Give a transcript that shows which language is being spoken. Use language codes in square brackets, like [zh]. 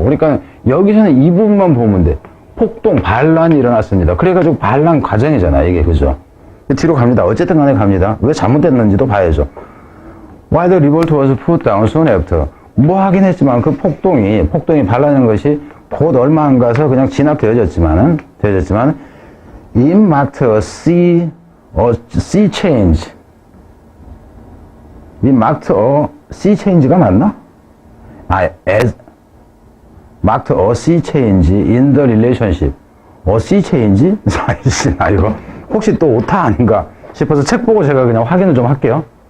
[ko] 그러니까 여기서는 이 부분만 보면 돼. 폭동, 반란이 일어났습니다. 그래가지고 반란 과정이잖아, 이게. 그죠? 뒤로 갑니다. 어쨌든 간에 갑니다. 왜 잘못됐는지도 봐야죠. [en] Why the revolt was put down soon after. [ko] 뭐 하긴 했지만 폭동이 반란인 것이 곧 얼마 안 가서 그냥 진압되어졌지만 [en] it marked a sea change. it marked a sea change가 [ko] 맞나? [en] marked a sea change in the relationship. a sea change? [ko] 나 이거 혹시 또 오타 아닌가 싶어서 책 보고 제가 그냥 확인을 좀 할게요.